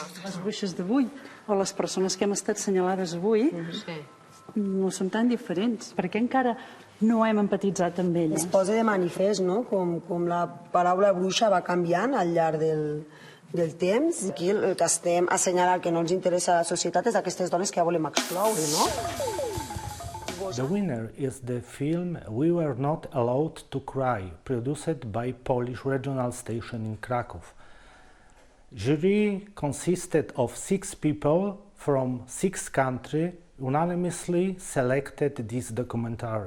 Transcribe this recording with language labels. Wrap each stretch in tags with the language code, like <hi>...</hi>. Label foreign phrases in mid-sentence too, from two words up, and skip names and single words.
<ca>Les bruixes d'avui, o les persones que hem estat assenyalades avui, no són tan diferents, perquè encara no hem empatitzat amb elles. Es posa de manifest, no?, com la paraula bruixa va canviant al llarg del temps. Aquí el que estem assenyalant que no ens interessa a la societat és aquestes dones que ja volem excloure, no?</ca> <en>The winner is the film We Were Not Allowed to Cry, produced by Polish regional station in Krakow. Jury consisted of 6 people from 6 countries unanimously selected this documentary.</en>